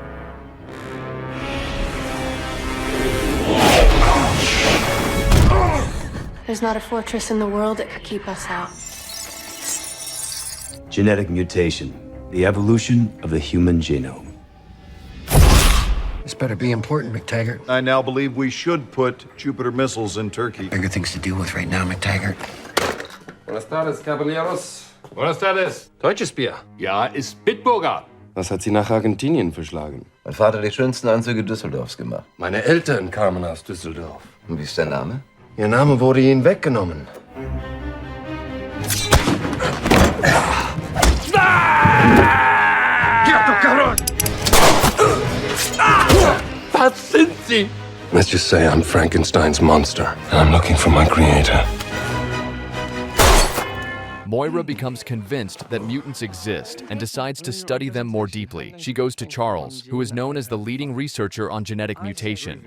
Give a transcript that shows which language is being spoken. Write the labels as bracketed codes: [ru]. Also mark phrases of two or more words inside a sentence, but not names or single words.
[en] There's not a fortress in the world that could keep us out. Genetic mutation. The evolution of the human genome. This better be important, McTaggart. I now believe we should put Jupiter missiles in Turkey. Bigger things to deal with right now, McTaggart. [es] Buenas tardes, caballeros. Buenas tardes. [de] Deutsches Bier. Ja, ist Bitburger. Was hat Sie nach Argentinien verschlagen? Mein Vater hat die schönsten Anzüge Düsseldorfs gemacht. Meine Eltern kamen aus Düsseldorf. Und wie ist der Name? Ihr Name wurde Ihnen weggenommen. Was sind Sie? [en] Let's just say I'm Frankenstein's monster, and I'm looking for my creator. Moira becomes convinced that mutants exist and decides to study them more deeply. She goes to Charles, who is known as the leading researcher on genetic mutation.